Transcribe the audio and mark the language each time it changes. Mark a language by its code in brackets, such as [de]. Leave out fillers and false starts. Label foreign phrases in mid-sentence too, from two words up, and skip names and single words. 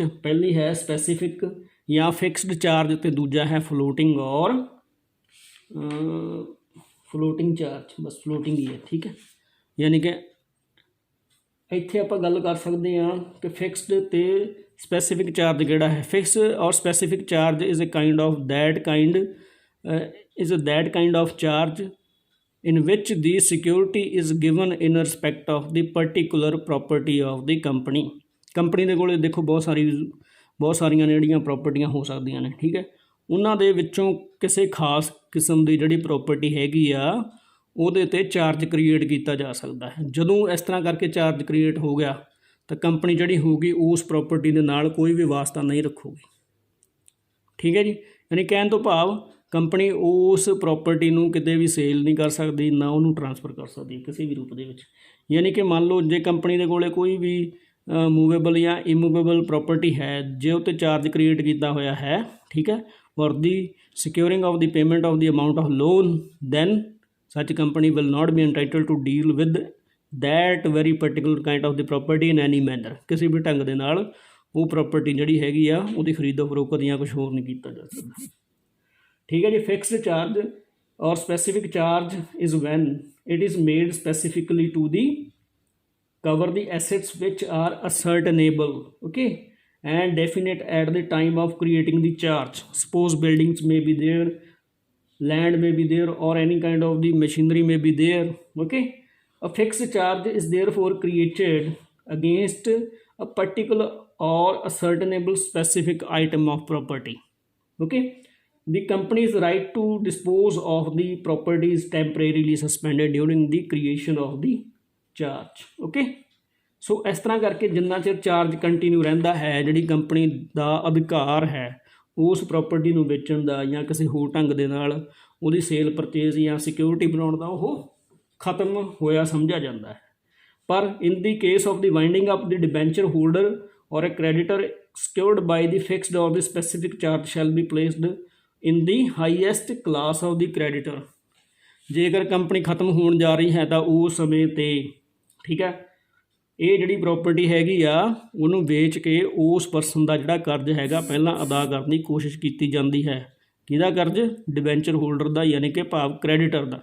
[pa] ਪਹਿਲੀ ਹੈ ਸਪੈਸੀਫਿਕ ਜਾਂ [en] fixed charge, [pa] ਅਤੇ ਦੂਜਾ ਹੈ [en] floating or floating charge. [pa] ਬਸ ਫਲੋਟਿੰਗ ਹੀ ਹੈ, ਠੀਕ ਹੈ। ਯਾਨੀ ਕਿ ਇੱਥੇ ਆਪਾਂ ਗੱਲ ਕਰ ਸਕਦੇ ਹਾਂ ਕਿ ਫਿਕਸਡ ਅਤੇ [en] specific charge [pa] ਕਿਹੜਾ ਹੈ। [en] fix or specific charge is a kind of charge in which the security is given in respect of the particular property of the company। [pa] ਕੰਪਨੀ ਦੇ ਕੋਲ ਦੇਖੋ ਬਹੁਤ ਸਾਰੀਆਂ ਜਿਹੜੀਆਂ ਪ੍ਰੋਪਰਟੀਆਂ ਹੋ ਸਕਦੀਆਂ ਨੇ, ਠੀਕ ਹੈ। ਉਹਨਾਂ ਦੇ ਵਿੱਚੋਂ ਕਿਸੇ ਖਾਸ ਕਿਸਮ ਦੀ ਜਿਹੜੀ ਪ੍ਰੋਪਰਟੀ ਹੈਗੀ ਆ ਉਹਦੇ 'ਤੇ [en] charge create [pa] ਕੀਤਾ ਜਾ ਸਕਦਾ ਹੈ। ਜਦੋਂ ਇਸ ਤਰ੍ਹਾਂ ਕਰਕੇ [en] charge create [pa] ਹੋ ਗਿਆ ਤਾਂ ਕੰਪਨੀ ਜਿਹੜੀ ਹੋਊਗੀ ਉਸ ਪ੍ਰੋਪਰਟੀ ਦੇ ਨਾਲ ਕੋਈ ਵੀ ਵਾਸਤਾ ਨਹੀਂ ਰੱਖੂਗੀ, ਠੀਕ ਹੈ ਜੀ। ਯਾਨੀ ਕਹਿਣ ਤੋਂ ਭਾਵ ਕੰਪਨੀ ਉਸ ਪ੍ਰੋਪਰਟੀ ਨੂੰ ਕਿਤੇ ਵੀ ਸੇਲ ਨਹੀਂ ਕਰ ਸਕਦੀ, ਨਾ ਉਹਨੂੰ ਟਰਾਂਸਫਰ ਕਰ ਸਕਦੀ ਕਿਸੇ ਵੀ ਰੂਪ ਦੇ ਵਿੱਚ। ਯਾਨੀ ਕਿ ਮੰਨ ਲਓ ਜੇ ਕੰਪਨੀ ਦੇ ਕੋਲ ਕੋਈ ਵੀ ਮੂਵੇਬਲ ਜਾਂ ਇਮੂਵੇਬਲ ਪ੍ਰੋਪਰਟੀ ਹੈ, ਜੇ ਉਹ 'ਤੇ ਚਾਰਜ ਕ੍ਰੀਏਟ ਕੀਤਾ ਹੋਇਆ ਹੈ, ਠੀਕ ਹੈ, [en] for the securing of the payment of the amount of loan, then such company will not be entitled to deal with that very particular kind of the property in any manner। [pa] ਕਿਸੇ ਵੀ ਢੰਗ ਦੇ ਨਾਲ ਉਹ ਪ੍ਰੋਪਰਟੀ ਜਿਹੜੀ ਹੈਗੀ ਆ ਉਹਦੀ ਖਰੀਦੋ ਫਰੋਖਤ ਜਾਂ ਕੁਛ ਹੋਰ ਨਹੀਂ ਕੀਤਾ ਜਾ ਸਕਦਾ, ਠੀਕ ਹੈ ਜੀ। [en] fixed charge or specific charge is when it is made specifically to the cover the assets which are ascertainable। okay, and definite at the time of creating the charge. Suppose buildings may be there, land may be there, or any kind of the machinery may be there. Okay, a fixed charge is therefore created against a particular or ascertainable specific item of property. Okay, the company's right to dispose of the property is temporarily suspended during the creation of the charge. [pa] Okay, ਸੋ ਇਸ ਤਰ੍ਹਾਂ ਕਰਕੇ ਜਿੰਨਾ ਚਿਰ [en] charge continue [pa] ਰਹਿੰਦਾ ਹੈ, ਜਿਹੜੀ ਕੰਪਨੀ ਦਾ ਅਧਿਕਾਰ ਹੈ ਉਸ ਪ੍ਰੋਪਰਟੀ ਨੂੰ ਵੇਚਣ ਦਾ ਜਾਂ ਕਿਸੇ ਹੋਰ ਢੰਗ ਦੇ ਨਾਲ ਉਹਦੀ [en] sale purchase [pa] ਜਾਂ ਸਿਕਿਉਰਿਟੀ ਬਣਾਉਣ ਦਾ, ਉਹ ਖਤਮ ਹੋਇਆ ਸਮਝਿਆ ਜਾਂਦਾ ਹੈ। [en] ਪਰ in the case of the winding up the debenture holder or a creditor secured by the fixed or the specific charge shall be placed in the highest class of the creditor। [pa] ਜੇਕਰ ਕੰਪਨੀ ਖਤਮ ਹੋਣ ਜਾ ਰਹੀ ਹੈ ਤਾਂ ਉਸ ਸਮੇਂ 'ਤੇ ਠੀਕ ਹੈ ਇਹ ਜਿਹੜੀ ਪ੍ਰੋਪਰਟੀ ਹੈਗੀ ਆ ਉਹਨੂੰ ਵੇਚ ਕੇ ਉਸ ਪਰਸਨ ਦਾ ਜਿਹੜਾ ਕਰਜ਼ ਹੈਗਾ ਪਹਿਲਾਂ ਅਦਾ ਕਰਨ ਦੀ ਕੋਸ਼ਿਸ਼ ਕੀਤੀ ਜਾਂਦੀ ਹੈ। ਕਿਹਦਾ ਕਰਜ਼? [en] debenture holder [pa] ਦਾ, ਯਾਨੀ ਕਿ ਭਾਵ ਕ੍ਰੈਡੀਟਰ ਦਾ।